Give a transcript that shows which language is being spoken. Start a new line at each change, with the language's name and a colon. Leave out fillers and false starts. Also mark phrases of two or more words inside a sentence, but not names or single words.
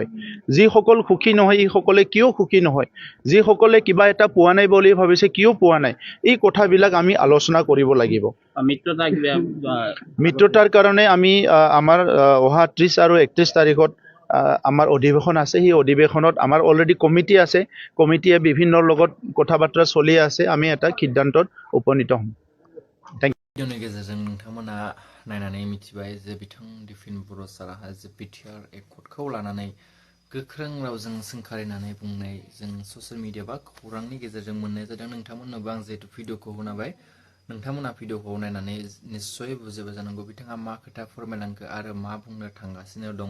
Assamese: যিসকল সুখী নহয়, এইসকলে কিয় সুখী নহয়, যিসকলে কিবা এটা পোৱা নাই বুলি ভাবিছে কিয় পোৱা নাই, এই কথাবিলাক আমি আলোচনা কৰিব লাগিব। মিত্ৰতাৰ কাৰণে আমি আমাৰ অহা 30 আৰু 31 তাৰিখত আমাৰ অধিৱেশন আছে। সেই অধিৱেশনত আমাৰ
English: already committee
Assamese: আছে, কমিটিয়ে বিভিন্নৰ লগত কথা বাৰ্তা চলি আছে। আমি এটা সিদ্ধান্তত উপনীত হ'ম।
Bodo: ভিডিঅ'नि गेजेरजों नोंथांमोना नायनानै मिथिबाय जे बिथां दिफिन बर' साराहा जे BTR एकर्डखौ लानानै गोख्रों रावजों सोंखारिनानै बुंनाय जों
English: social media
Bodo: बा खौरांनि गेजेरजों मोननाय जादों। नोंथांमोननोबो आं जिहेतु भिडिअ'खौ होनाबाय, नोंथांमोना भिडिअ'खौ नायनानै निस्सय बुजिबाय जानांगौ बिथाङा मा खोथा फोरमायलांखो आरो मा बुंनो थांगासिनो दङ।